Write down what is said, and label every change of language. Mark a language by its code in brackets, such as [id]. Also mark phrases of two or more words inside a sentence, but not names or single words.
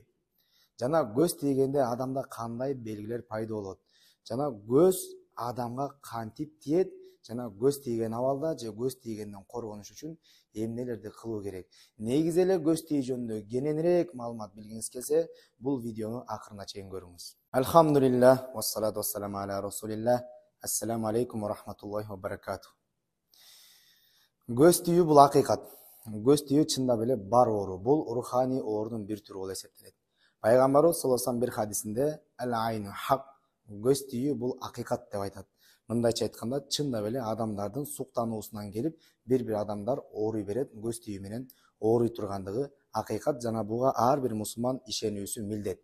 [ky] Жана көз тийгенде адамда кандай белгилер пайда болот? Жана көз адамга кантип тиет? Жана көз тийген абалда же көз тийгенден коргонуш үчүн эмнелерди кылуу керек? Негизи эле көз тию жөнүндө кененирээк маалымат билгиңиз келсе, бул видеону акырына чейин көрүңүз. [ar] الحمد لله والصلاة والسلام على رسول الله السلام عليكم ورحمة الله وبركاته. [ky] Көз тию бул акыйкат. Көз тию чындап эле бар оору. Бул руханий оорунун бир түрү болуп эсептелет. Пайгамбарыбыз [ar] صلى الله عليه وسلم [ky] бир хадисинде [ar] العين حق, [ky] көз тию бул акыйкат деп айтат. Мындайча айтканда, чындап эле адамдардын суктануусунан келип, бир адамдар ооруй берет, көз тию менен ооруй тургандыгы акыйкат жана буга ар бир мусулман ишенүүсү милдет.